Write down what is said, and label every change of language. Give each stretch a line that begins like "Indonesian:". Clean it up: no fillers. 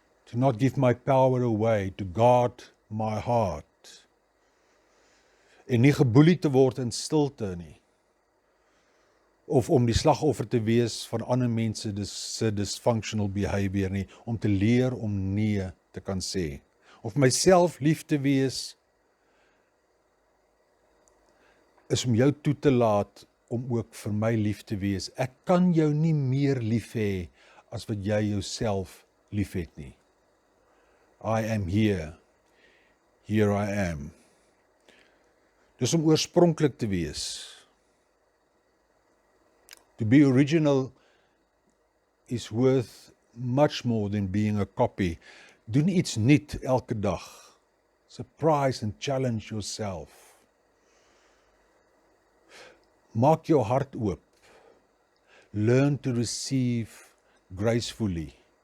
English: To not give my power away, to guard my heart.
Afrikaans: En nie geboelie te word in stilte nie. Of om die slagoffer te wees van ander mense se dysfunctional behavior nie, om te leer om nee te kan sê. Of myself lief te wees, is om jou toe te laat om ook vir my lief te wees. Ek kan jou nie meer lief hê as wat jy jouself lief het nie.
English: I am here I am.
Afrikaans: Dis om oorspronklik te wees.
English: To be original is worth much more than being a copy.
Afrikaans: Doen iets nuut elke dag.
English: Surprise and challenge yourself.
Afrikaans: Maak jou hart oop.
English: Learn to receive gracefully.